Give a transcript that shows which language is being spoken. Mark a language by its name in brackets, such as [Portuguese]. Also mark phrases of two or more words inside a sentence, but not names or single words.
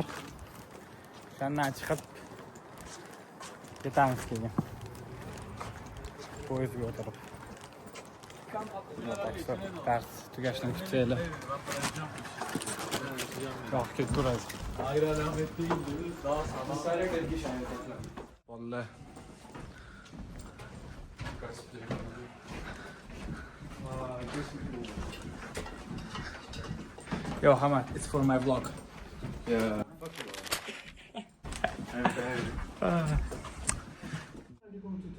[Uzbek] Shandan chiqib ketamiz keyin. Poyezdga o'tirib. Ders tugashini kutaylik. Yo'q, ketib turamiz. Vallahi. [English] Yo, Hamad, it's for my vlog. Yeah. You're going to do.